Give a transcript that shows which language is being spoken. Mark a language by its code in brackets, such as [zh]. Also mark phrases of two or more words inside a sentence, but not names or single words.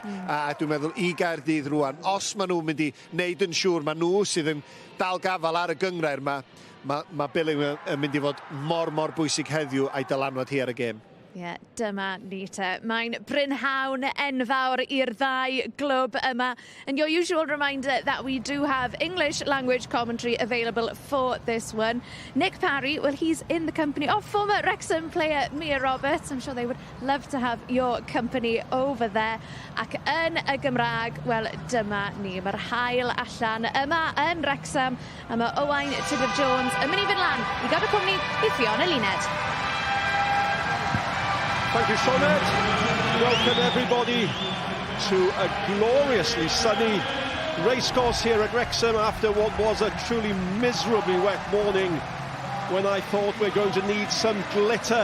[cy] A dwi'n meddwl i Gaerdydd rwan, os maen nhw'n mynd i wneud yn siŵr, maen nhw sydd yn dal gafal ar y gyngrair yma, mae Billing yn mynd i fod mor bwysig heddiw a'i dylanwad hi ar y gêm. Ie, dyma ni te. Mae'n brynhawn enfawr i'r 2 glwb yma. [en] And your usual reminder that we do have English language commentary available for this one. Nick Parry, well, he's in the company of former Wrexham player Mia Roberts. I'm sure they would love to have your company over there. [cy] Ac yn y Gymraeg, wel, dyma ni. Mae'r haul allan yma yn Wrexham. A mae Owain Tudor-Jones yn mynd i fynd lan i gael y cwmni i Fiona Luned. [en] Thank you, Sioned. Welcome everybody to a gloriously sunny racecourse here at Wrexham after what was a truly miserably wet morning when I thought we're going to need some glitter.